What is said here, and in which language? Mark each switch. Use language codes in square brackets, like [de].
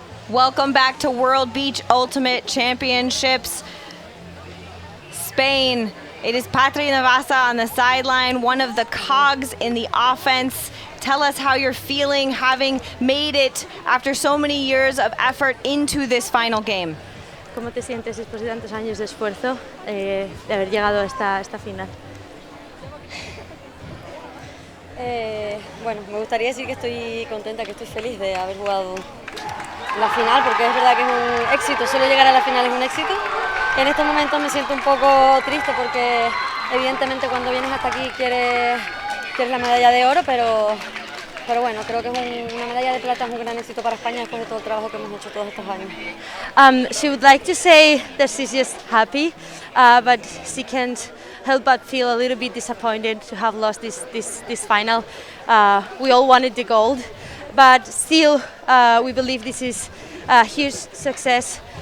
[en] Welcome back to World Beach Ultimate Championships. Spain It is Patri Navasa on the sideline, one of the cogs in the offense. Tell us how you're feeling having made it after so many years of effort into this final game. [es] ¿Cómo te sientes después de tantos años de esfuerzo de haber llegado a esta final? Bueno, me gustaría decir que estoy contenta, que estoy feliz de haber jugado la final, porque es verdad que es un éxito, solo llegar a la final es un éxito. En estos momentos me siento un poco triste porque evidentemente cuando vienes hasta aquí quieres la medalla de oro, pero bueno, creo que es una medalla de plata, es un gran éxito para España después de todo el trabajo que hemos hecho todos estos años. [en] She would like to say that she's just happy, but she can't help but feel a little bit disappointed to have lost this final. We all wanted the gold, but still we believe this is a huge success.